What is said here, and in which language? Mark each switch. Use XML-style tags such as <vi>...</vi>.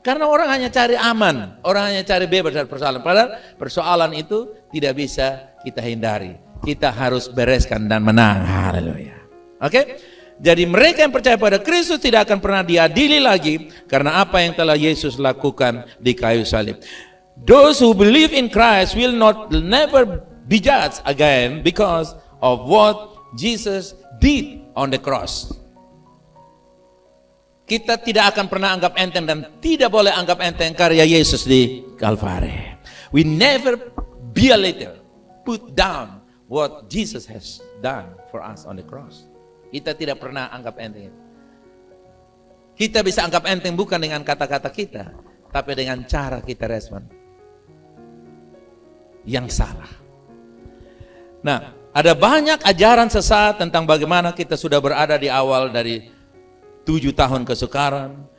<id>Karena orang hanya cari aman, orang hanya cari bebas dari persoalan. Padahal persoalan itu tidak bisa kita hindari. Kita harus bereskan dan menang. Haleluya. Oke? Jadi mereka yang percaya pada Kristus tidak akan pernah diadili lagi karena apa yang telah Yesus lakukan di kayu salib.</id> <en>Those who believe in Christ will never be judged again because of what Jesus did on the cross.</en> <id>Kita tidak akan pernah anggap enteng dan tidak boleh anggap enteng karya Yesus di Kalvari.</id> <en>We never be a little put down what Jesus has done for us on the cross.</en> <id>Kita tidak pernah anggap enteng. Kita bisa anggap enteng bukan dengan kata-kata kita, tapi dengan cara kita respon yang salah. Nah, ada banyak ajaran sesat tentang bagaimana kita sudah berada di awal dari 7 tahun kesukaran.</id>